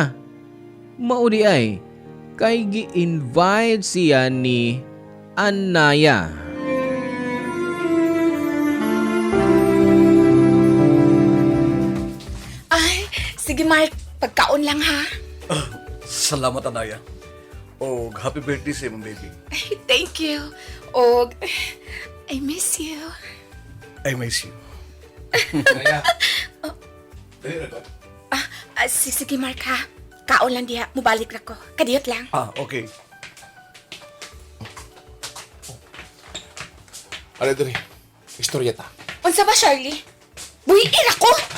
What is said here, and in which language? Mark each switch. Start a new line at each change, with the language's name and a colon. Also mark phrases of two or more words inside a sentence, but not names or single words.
Cebuano: Maudi ay kay gi-invite siya ni Anaya. Ay, sige Mark, pagkaon lang ha. Salamat, Anaya. O
English: happy birthday
Cebuano: sa imong baby.
English: Ay, thank you. Og, I miss you. I miss you.
Cebuano: Sige Mark ha. Kaon lang diha, mubalik na ko. Kadiyot lang. Okay. Ano diri? Istorya ta. Unsa ba, Charlie? Buhiin ako!